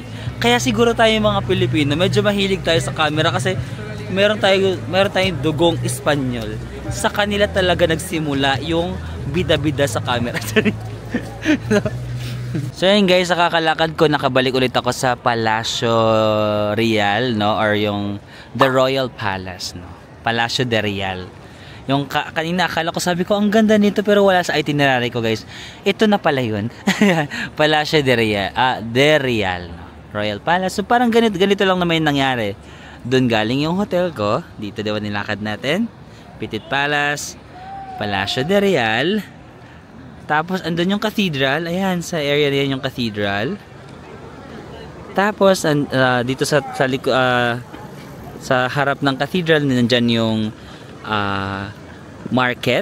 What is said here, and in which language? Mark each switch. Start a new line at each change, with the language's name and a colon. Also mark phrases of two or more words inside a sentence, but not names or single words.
Filipino: Kaya siguro tayo mga Pilipino, medyo mahilig tayo sa camera kasi meron tayong dugong Espanyol. Sa kanila talaga nagsimula yung bida-bida sa camera. So yun guys, sa kakalakad ko, nakabalik ulit ako sa Palacio Real, no? Or yung The Royal Palace, no? Palacio de Real. Yung kanina akala ko, sabi ko, ang ganda nito, pero wala sa itinerary ko guys. Ito na pala yun. Palacio de Real, de Real, no? Royal Palace. So parang ganito lang naman yung nangyari. Doon galing yung hotel ko. Dito diba nilakad natin? Petit Palace, Palacio de Real. Tapos andun yung cathedral. Ayan, sa area na yan yung cathedral. Tapos dito sa harap ng cathedral, nandyan yung market.